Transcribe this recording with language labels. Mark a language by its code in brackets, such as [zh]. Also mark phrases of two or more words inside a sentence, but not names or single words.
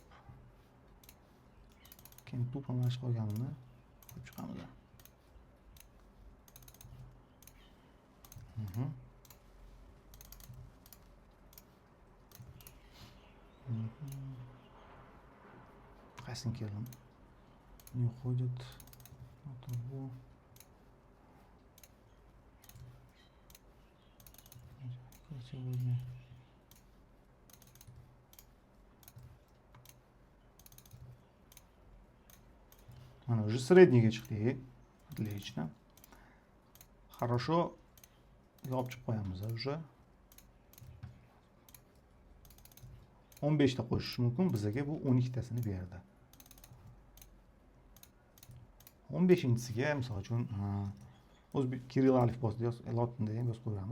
[uz] Keyin tupa mana shu qolganini qo'yib chiqamiz. Qaysini keldim? [ru] Не уходит. Вот. Сегодня. Она уже средненько chiqdi. Отлично. Хорошо. [uz] Yopib qo'yamiz уже. 15 ta qo'shish mumkin, bizga bu 12 tasini berdi. 15-chisiga misol uchun o'zbek Kirill alifbosida lotinda ham yozib qo'yamiz.